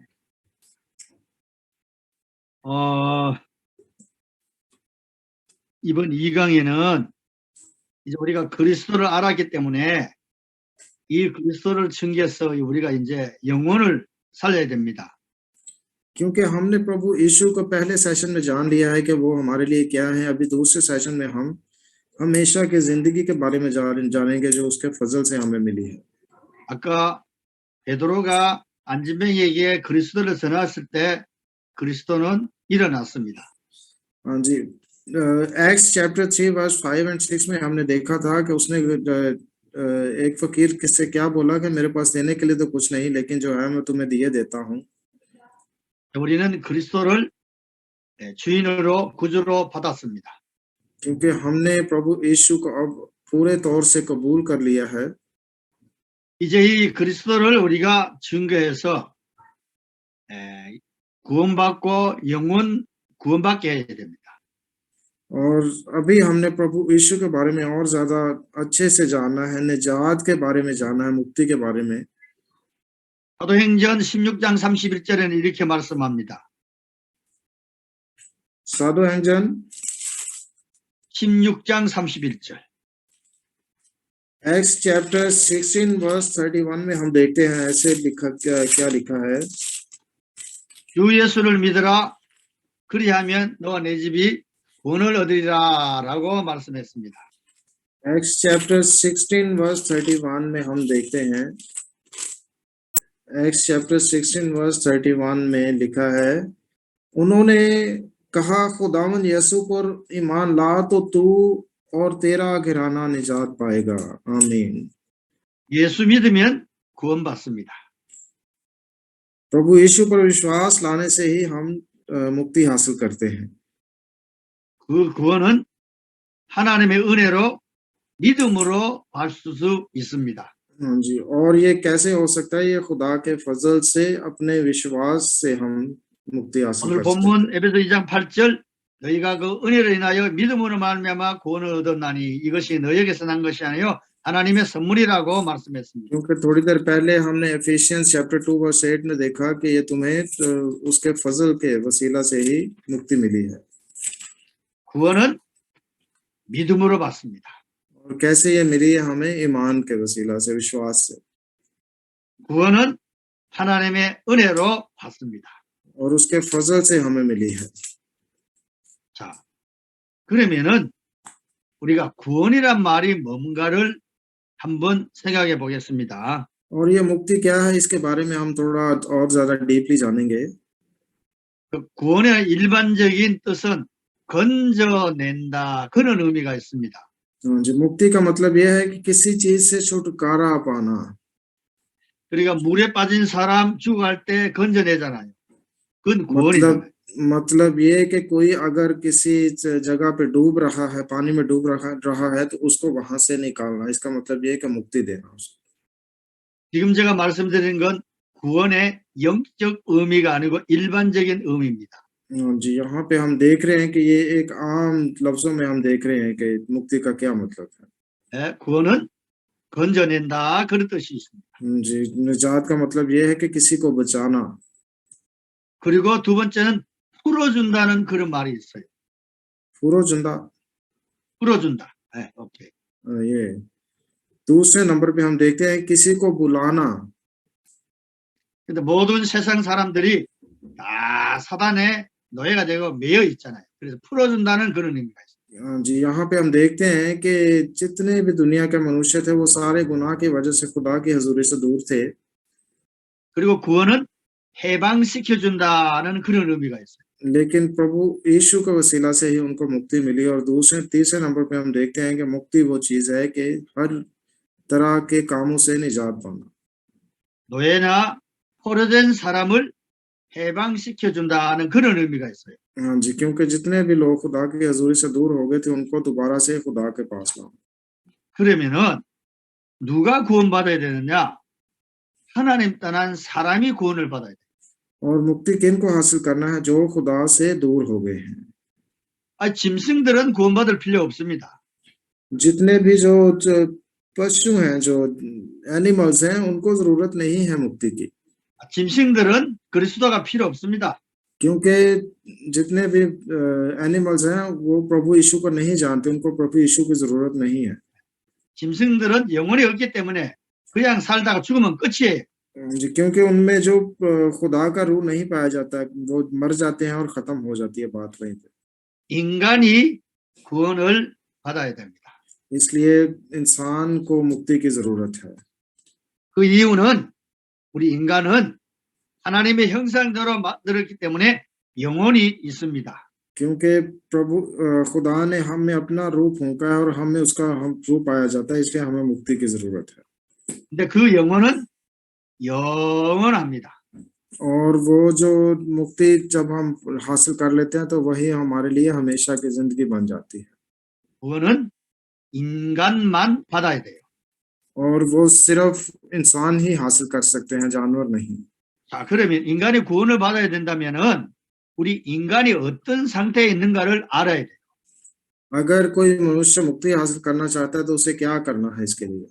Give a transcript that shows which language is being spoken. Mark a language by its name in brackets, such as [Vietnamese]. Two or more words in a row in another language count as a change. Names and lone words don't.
[Korean] 이번 2강에는 이제 우리가 그리스도를 알았기 때문에 이 그리스도를 증거해서 우리가 이제 영혼을 살려야 됩니다. [Hindi] क्योंकि हमने प्रभु यीशु को पहले सेशन में जान लिया है कि वो हमारे लिए क्या है, अभी दूसरे सेशन में हम हमेशा की जिंदगी के बारे में जानेंगे जो उसके फजल से हमें मिली है। [Korean] 아까 베드로가 안진뱅이에게 그리스도를 전했을 때 그리스도는 일어났습니다. [Hindi] हाँ जी, [English] Acts chapter 3 verse 5 and 6 [Hindi] में हमने देखा था कि उसने एक फकीर किससे क्या बोला कि मेरे पास देने के लिए तो कुछ नहीं, लेकिन जो है मैं तुम्हें दिए देता हूँ। [Korean] 우리는 그리스도를 주인으로 구주로 받았습니다. [Hindi] क्योंकि हमने प्रभु यीशु को अब पूरे तौर से कबूल कर लिया है। [Korean] 이제 이 그리스도를 우리가 증거해서 구원받고 영원 구원받게 해야 됩니다. [Hindi] और अभी हमने प्रभु यीशु के बारे में और ज्यादा अच्छे से जानना है, निजात के बारे में जानना है, मुक्ति के बारे में। [Korean] 사도행전 16장 31절에는 이렇게 말씀합니다. 사도행전 16장 31절. [English] Acts chapter 16 verse 31 [Hindi] में हम देखते हैं ऐसे लिखा क्या लिखा है। [Korean] 주 예수를 믿으라. 그리하면 너와 내 집이 구원을 얻으리라라고 말씀했습니다. [English] Acts chapter 16 verse 31 [Hindi] में हम देखते हैं, [English] Acts chapter 16 verse 31 [Hindi] में लिखा है, उन्होंने कहा खुदावंद यीशु पर ईमान ला तो तू और तेरा घराना निजात पाएगा। आमीन। [Korean] 예수 믿으면 구원받습니다. [Hindi] प्रभु यीशु पर विश्वास लाने से ही हम मुक्ति हासिल करते हैं। [Korean] 그 구원은 하나님의 은혜로 믿음으로 받을 수 있습니다. [Hindi] हाँ जी, और ये कैसे हो सकता है? ये खुदा के फजल से अपने विश्वास से हम मुक्ति हासिल [Korean] 오늘 [Hindi] कर सकते हैं। [Korean] 본문 에베소 2장 8절 너희가 그 은혜로 인하여 믿음으로 말미암아 구원을 얻었나니 이것이 너희에게서 난 것이 아니요 하나님의 선물이라고 말씀했습니다. [Hindi] क्योंकि थोड़ी देर पहले हमने [English] Ephesians chapter 2 verse 8 [Hindi] में देखा कि ये तुम्हें उसके फजल के वसीला से ही मुक्ति मिली है। [Korean] 구원은 믿음으로 받습니다. [Hindi] और कैसे ये मिली है? हमें ईमान के वसीला से, विश्वास से। [Korean] 구원은 하나님의 은혜로 받습니다. [Hindi] और उसके फजल से हमें मिली है। [Korean] 자, 그러면은 우리가 구원이란 말이 뭔가를 한번 생각해 보겠습니다. [Hindi] और ये मुक्ति क्या है, इसके बारे में हम थोड़ा और ज्यादा डीपली जानेंगे। [Korean] 그 구원의 일반적인 뜻은 건져낸다 그런 의미가 있습니다. [Hindi] जी, मुक्ति का मतलब यह है कि किसी चीज से छुटकारा पाना। [Korean] 그러니까 물에 빠진 사람 죽어갈 때 건져내잖아요. 그건 구원이잖아요. [Hindi] मतलब ये है कि कोई अगर किसी जगह पे डूब रहा है, पानी में डूब रहा है तो उसको वहां से निकालना, इसका मतलब ये है कि मुक्ति देना उसको। [Korean] 지금 제가 말씀드린 건 구원의 영적 의미가 아니고 일반적인 의미입니다. [Hindi] जी, यहाँ पे हम देख रहे हैं कि ये एक आम लफ्जों में हम देख रहे हैं कि मुक्ति का क्या मतलब है। [Korean] 구원은 건져낸다 그런 뜻이 있습니다. [Hindi] जी, निजात का मतलब ये है कि किसी को बचाना। [Korean] 그리고 두 번째는 풀어준다는 그런 말이 있어요. 풀어준다। 풀어준다. 네, 오케이. [Hindi] ये दूसरे नंबर पे हम देखते हैं किसी को बुलाना। [Korean] 근데 모든 세상 사람들이 다 사단의 노예가 되고 매여 있잖아요. 그래서 풀어준다는 그런 의미가 있어요. [Hindi] जी यहाँ पे हम देखते हैं कि जितने भी दुनिया के मनुष्य थे वो सारे गुनाह की वजह से खुदा की हजूरी से दूर थे [Korean] 그리고 구원은 해방시켜준다는 그런 의미가 있어요. [Hindi] लेकिन प्रभु यीशु के वसीला से ही उनको मुक्ति मिली और दूसरे तीसरे नंबर पे हम देखते हैं कि मुक्ति वो चीज है कि हर तरह के कामों से निजात पाना [Korean] 노예나 포로된 사람을 해방시켜준다는 그런 의미가 있어요. [Hindi] हाँ जी क्योंकि जितने भी लोग खुदा की हजूरी से दूर हो गए थे उनको दोबारा से खुदा के पास लाओ [Korean] 그러면은 누가 구원받아야 되느냐? 하나님 떠난 사람이 구원을 받아야 돼요. [Hindi] और मुक्ति किन को हासिल करना है जो खुदा से दूर हो गए हैं [Korean] 짐승들은 구원받을 필요 없습니다. [Hindi] जितने भी जो पशु हैं जो एनिमल्स हैं उनको जरूरत नहीं है मुक्ति की [Korean] 짐승들은 그리스도가 필요 없습니다. [Hindi] क्योंकि जितने भी एनिमल्स हैं वो प्रभु यीशु को नहीं जानते उनको प्रभु यीशु की जरूरत नहीं है [Korean] 짐승들은 영혼이 없기 때문에 그냥 살다가 죽으면 끝이에요. [Hindi] जी क्योंकि उनमें जो खुदा का रूह नहीं पाया जाता वो मर जाते हैं और खत्म हो जाती है बात वहीं पे [Korean] 인간이 구원을 받아야 됩니다. [Hindi] इसलिए इंसान को मुक्ति की जरूरत है [Korean] 그 이유는 우리 인간은 하나님의 형상대로 만들었기 때문에 영혼이 있습니다. [Hindi] क्योंकि प्रभु खुदा ने हमें अपना रूह फूंका है और हमें उसका हम रूह पाया जाता है इसलिए हमें मुक्ति की जरूरत है [Korean] 근데 그 영혼은 영원합니다. [Hindi] और वो जो मुक्ति जब हम हासिल कर लेते हैं तो वही हमारे लिए हमेशा की जिंदगी बन जाती है [Korean] 구원은 인간만 받아야 돼요. [Hindi] और वो सिर्फ इंसान ही हासिल कर सकते हैं जानवर नहीं [Korean] 자, 그러면 인간이 구원을 받아야 된다면은 우리 인간이 어떤 상태에 있는가를 알아야 돼요. [Hindi] अगर कोई मनुष्य मुक्ति हासिल करना चाहता है तो उसे क्या करना है इसके लिए